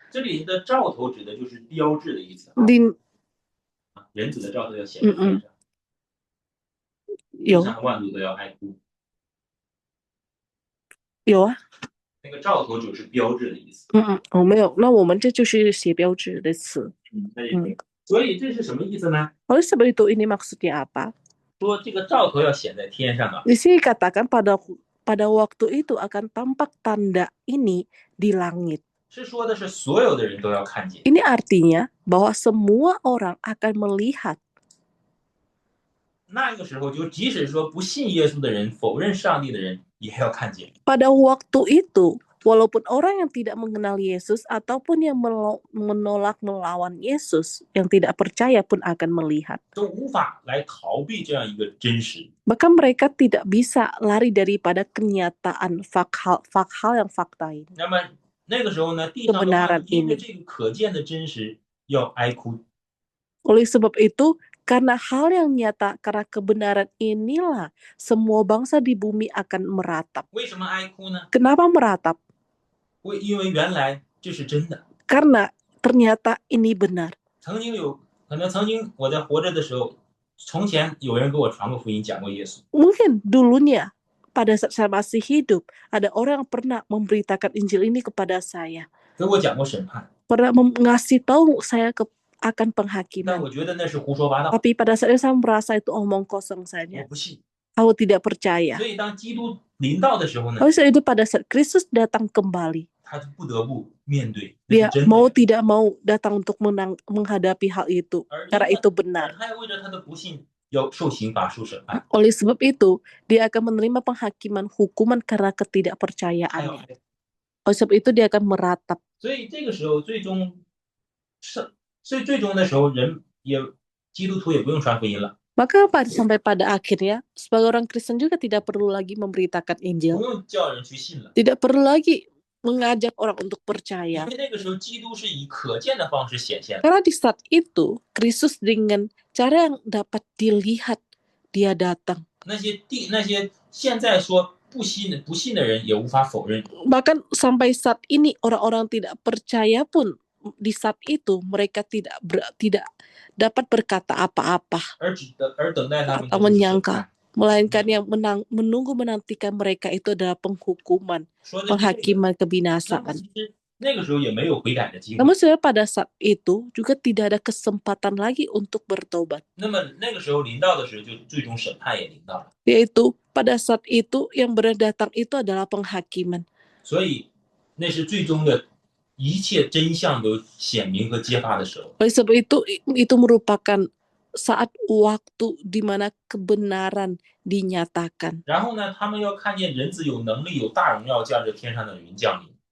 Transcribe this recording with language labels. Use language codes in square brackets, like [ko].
[zh] 这里的兆头指的就是标志的意思。人子的兆头要显在天上，地上万族都要哀哭。有啊，那个兆头就是标志的意思。没有，那我们这就是写标志的词。所以这是什么意思呢？ [id] Oleh sebab itu ini maksudnya apa? [zh] 说这个兆头要显在天上啊。 [id] Di sini katakan pada waktu itu akan tampak tanda ini di langit. [zh] 是说的是所有的人都要看见。 [id] Ini artinya bahwa semua orang akan melihat. [zh] 那个时候就即使说不信耶稣的人，否认上帝的人，也要看见。 [id] Pada waktu itu, walaupun orang yang tidak mengenal Yesus ataupun yang menolak melawan Yesus, yang tidak percaya pun akan melihat. [zh] 都无法来逃避这样一个真实。 [id] Bahkan mereka tidak bisa lari daripada kenyataan hal yang fakta ini. [zh] 那么那个时候呢，地上的万民因为这个可见的真实要哀哭。 [id] Oleh sebab itu, karena hal yang nyata, karena kebenaran inilah semua bangsa di bumi akan meratap. [zh] 为什么哀哭呢？ [id] Kenapa meratap? [zh] 因为原来这是真的。 [id] Karena ternyata ini benar. [zh] 可能曾经我在活着的时候，从前有人给我传过福音，讲过耶稣。 [id] Mungkin dulunya pada saat saya masih hidup, ada orang yang pernah memberitakan Injil ini kepada saya. [zh] 给我讲过审判。 [id] Pernah ngasih tahu saya akan penghakiman. [zh] 但我觉得那是胡说八道。 [id] Tapi pada saat itu saya merasa itu omong kosong [zh] 我 [id] saja. [zh] 不信。 [id] Aku tidak percaya. [zh] 所以当基督临到的时候呢， [id] Oleh sebab itu pada saat Kristus datang kembali, [zh] 他就不得不面对。 [id] dia mau tidak mau datang untuk menghadapi hal itu, karena itu benar. [zh] 他要为着他的不信要受刑罚、受审判。 [id] Oleh sebab itu, dia akan menerima penghakiman hukuman karena ketidakpercayaannya. Oleh sebab itu dia akan meratap. [zh] 所以这个时候最终的时候，基督徒也不用传福音了。 [id] Maka sampai pada akhirnya, sebagai orang Kristen juga tidak perlu lagi memberitakan [zh] 不 [id] Injil. [zh] 用叫人去信了。 [id] Tidak perlu lagi mengajak orang untuk percaya. [zh] 因为那个时候基督是以可见的方式显现。 [id] Karena di saat itu, Kristus dengan cara yang dapat dilihat, dia datang. [zh] 那些现在说不信的人也无法否认。 [id] Bahkan sampai saat ini, orang-orang tidak percaya pun di saat itu mereka tidak dapat berkata apa-apa [zh] 而等待他们 [id] atau menyangka, melainkan yang menunggu menantikan mereka itu adalah penghukuman, penghakiman kebinasaan. [zh] 那个时候也没有悔改的机会。 [id] Namun sebenarnya pada saat itu juga tidak ada kesempatan lagi untuk bertobat. [zh] 那么那个时候临到的时候，就最终审判也临到了。 [id] Yaitu pada saat itu yang benar datang itu adalah penghakiman. [zh] 所以那是最终的一切真相都显明和揭发的时候。 [id] Oleh sebab itu merupakan saat waktu di mana kebenaran dinyatakan. [zh] 然后呢，他们要看见人子有能力、有大荣耀，驾着天上的云降临。